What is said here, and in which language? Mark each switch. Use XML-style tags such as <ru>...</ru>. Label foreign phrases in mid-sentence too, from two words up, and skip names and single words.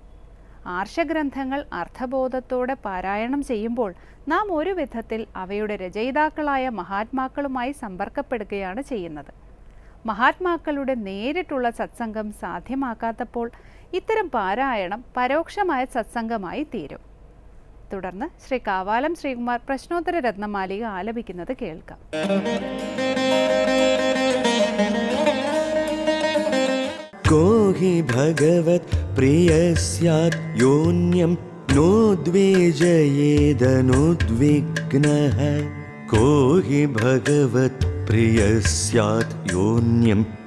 <ml>ആർഷഗ്രന്ഥങ്ങൾ അർത്ഥബോധത്തോടെ പാരായണം ചെയ്യുമ്പോൾ നാം ഒരു വിധത്തിൽ അവയുടെ രചയിതാക്കളായ മഹാത്മാക്കളുമായി സമ്പർക്കപ്പെടുകയാണ് ചെയ്യുന്നത്. മഹാത്മാക്കളുടെ നേരിട്ടുള്ള സത്സംഗം സാധ്യമാക്കാത്തപ്പോൾ ഇത്തരം പാരായണം പരോക്ഷമായ സത്സംഗമായി തീരും. തുടർന്ന് ശ്രീ കാവാലം ശ്രീകുമാർ പ്രശ്നോത്തര രത്നമാലിക ആലപിക്കുന്നത് കേൾക്കാം.</ml> <sa>को हि भगवत् प्रिय स्यात् योन्यं नोद्वेजयेदनुद्विग्नः को हि भगवत् प्रिय स्यात् योन्यं</sa>